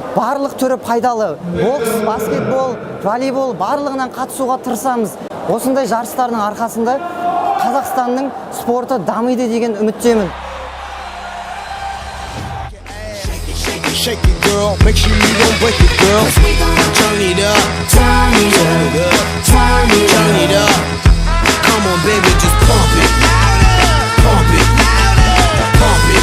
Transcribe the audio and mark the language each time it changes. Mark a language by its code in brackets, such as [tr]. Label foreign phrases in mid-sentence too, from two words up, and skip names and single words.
[kk] барлық түрі пайдалы. Бокс, баскетбол, волейбол барлығынан қатысуға тырысамыз. Осындай жарыстардың арқасында Қазақстанның спорты дамиды деген үміттемін. [en] Shake it, girl. Make sure you don't break it, girl. Turn it up. Turn it up. Turn it up. Turn it up. Come on, baby, just pump it. Pump it. Pump it.